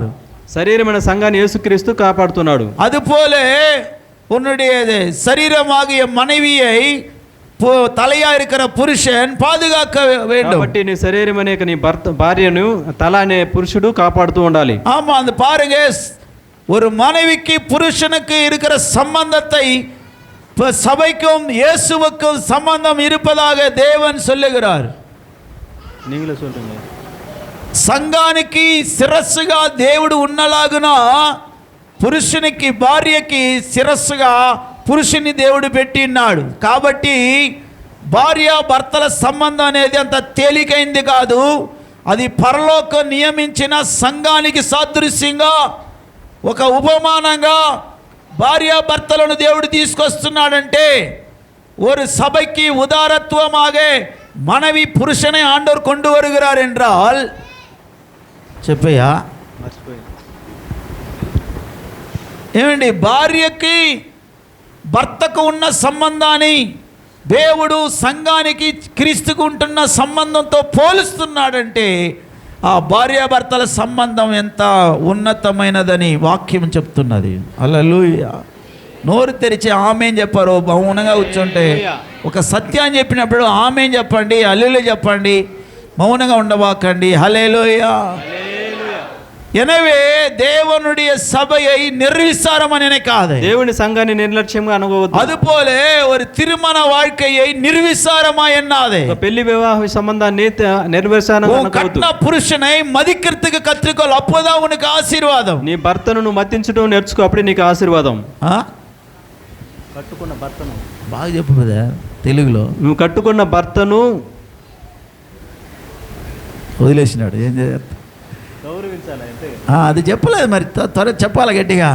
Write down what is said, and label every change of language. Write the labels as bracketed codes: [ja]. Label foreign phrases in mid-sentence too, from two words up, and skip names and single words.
[te] శరీరమైన సంఘాన్ని యేసుక్రీస్తు కాపాడుతున్నాడు. [ta] அதுபோல உன்னுடைய శరీరமாகிய மனைவியை தலையா இருக்கிற புருஷன் பாதுகாக்க வேண்டும். [te] కాబట్టి నీ శరీరం అనే నీ భార్యను తల అనే పురుషుడు కాపాడుతూ ఉండాలి. [ta] ஆமா, அந்த பாருங்க, ஒரு மனைவிக்கு புருஷனுக்கு இருக்கிற சம்பந்தத்தை சபைக்கும் இயேசுவுக்கும் சம்பந்தம் இருப்பதாக தேவன் சொல்லுகிறார். நீங்களே சொல்லுங்க. [te] సంఘానికి శిరస్సుగా దేవుడు ఉన్నలాగున పురుషునికి భార్యకి శిరస్సుగా పురుషుని దేవుడు పెట్టినాడు. కాబట్టి భార్య భర్తల సంబంధం అనేది అంత తేలికైంది కాదు. అది పరలోకం నియమించిన సంఘానికి సాదృశ్యంగా ఒక ఉపమానంగా భార్యాభర్తలను దేవుడు తీసుకొస్తున్నాడంటే, [ta] ஒரு சபைக்கு உதாரத்துவமாக மனைவி புருஷனை ஆண்டவர் கொண்டு வருகிறார் என்றால், [te] చెప్పయ్యా ఏమండి, భార్యకి భర్తకు ఉన్న సంబంధాన్ని దేవుడు సంఘానికి క్రీస్తుకు ఉంటున్న సంబంధంతో పోలుస్తున్నాడంటే, ఆ భార్యాభర్తల సంబంధం ఎంత ఉన్నతమైనదని వాక్యం చెప్తున్నది. హల్లెలూయా. నోరు తెరిచి ఆమేన్ చెప్పారు. మౌనంగా కూర్చుంటే ఒక సత్యాన్ని చెప్పినప్పుడు ఆమేన్ చెప్పండి, హల్లెలూయా చెప్పండి, మౌనంగా ఉండబాకండి. హల్లెలూయా. [ta] எனவே தேவனுடைய சபையை நிர்விசாரமனேக்காதே, [te] దేవుని సంఘాన్ని నిర్లక్ష్యంగా అనుకోవద్దు. [ta] அதுபோல ஒரு திருமண வாழ்க்கையை நிர்விசாரமா எண்ணாதே. [te] పెళ్లి వివాహ సంబంధాన్ని నిర్విసారంగా అనుకోవద్దు. [ta] கட்டின புருஷனை மதிக்கிறதுக்கு கற்றுக்கொள், அப்போதான் உனக்கு ஆசீர்வாదం. [te] నీ భర్తను నువ్వు మతించడం నేర్చుకో, అప్పుడే నీకు ఆశీర్వాదం. కట్టుకున్న భర్తను బాగా చెప్పు బ్రదర్ తెలుగులో. నువ్వు కట్టుకున్న భర్తను వదిలేసినాడు, ఏం చేస్తా, గౌరవించాలి అంటే అది చెప్పలేదు మరి, త్వర చెప్పాలి గట్టిగా.